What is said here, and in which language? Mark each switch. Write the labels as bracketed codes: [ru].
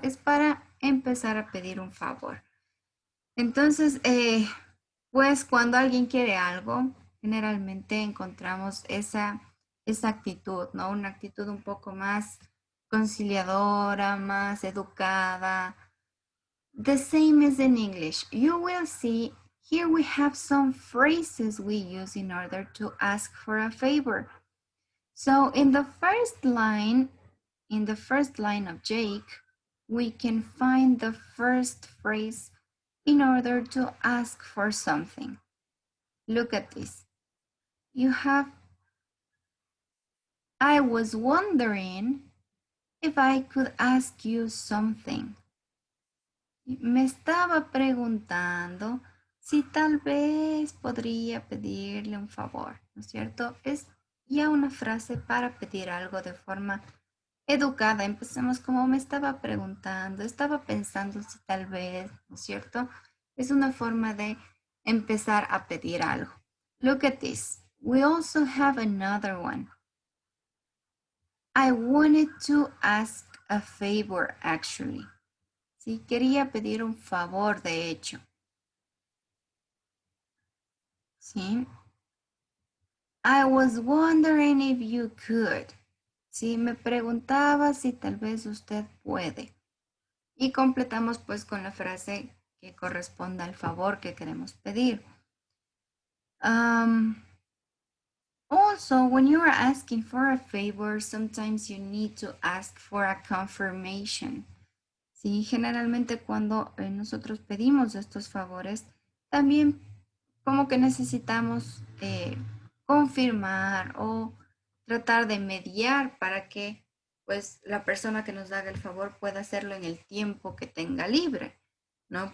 [es] Es para empezar a pedir un favor. Entonces, pues cuando alguien quiere algo, generalmente encontramos esa actitud, ¿no? Una actitud un poco más conciliadora, más educada. [en] The same as in English. You will see here we have some phrases we use in order to ask for a favor. So in the first line of Jake, we can find the first phrase in order to ask for something. Look at this. You have, I was wondering if I could ask you something. [es] Me estaba preguntando si tal vez podría pedirle un favor, ¿no es cierto? Es ya una frase para pedir algo de forma educada. Empecemos como me estaba preguntando, estaba pensando si tal vez, ¿no es cierto? Es una forma de empezar a pedir algo. [en] Look at this. We also have another one. I wanted to ask a favor actually. [es] Sí, quería pedir un favor, de hecho. [en] Sí. I was wondering if you could. [es] Sí, me preguntaba si tal vez usted puede. Y completamos pues con la frase que corresponda al favor que queremos pedir. [en] Also, when you are asking for a favor, sometimes you need to ask for a confirmation. [es] Sí, generalmente cuando nosotros pedimos estos favores, también como que necesitamos confirmar o tratar de mediar para que pues la persona que nos haga el favor pueda hacerlo en el tiempo que tenga libre, ¿no?